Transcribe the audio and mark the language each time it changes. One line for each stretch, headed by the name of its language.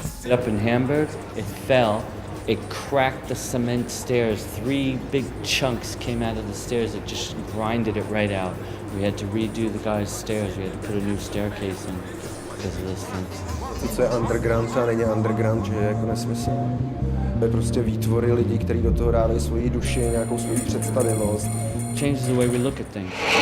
English: Up in Hamburg, it fell. It cracked the cement stairs. 3 big chunks came out of the stairs. It just grinded it right out. We had to redo the guy's stairs. We had to put a new staircase in because of this thing.
Czech: Co je underground a není underground, že je jako nesmysl. To je prostě výtvory lidí, kteří do toho dávají svoji duši, nějakou svoji představivost.
English: Changes the way we look at things.